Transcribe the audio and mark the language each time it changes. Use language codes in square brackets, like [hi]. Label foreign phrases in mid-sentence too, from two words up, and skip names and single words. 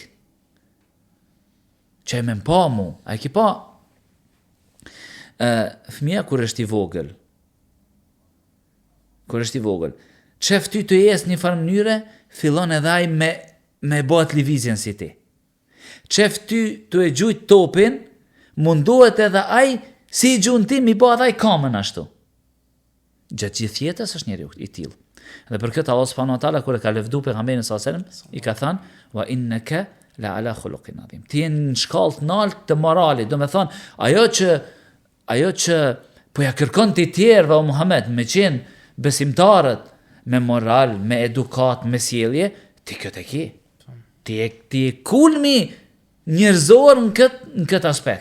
[sq] Që e me mpa mu, a e ki pa fëmija kur është i vogël, qef ty të jesë një farë mënyre, fillon edhe aj me bëhet livizjen si ti. Qef ty të e gjujt topin, mundohet edhe aj si i gjujnë ti, mi bëhet aj kamën ashtu. Gjatë gjithë jetës është njeri i tillë. Dhe për këtë Allah [ar] سبحانه وتعالى [sq] kur e ka lëvdu pejgamberin [ar] صلى الله عليه وسلم, [sq] i ka thënë [ar] وإنك لعلى خلق عظيم. [sq] Ti je në shkallë të lartë të moralit, do me thonë, ajo që po ja kërkon ti tjerëve o Muhammed, me qenë besimtarët, me moral, me edukat, me sjellje, ti këtë e ki. Ti e kulmi njerëzor në këtë aspekt.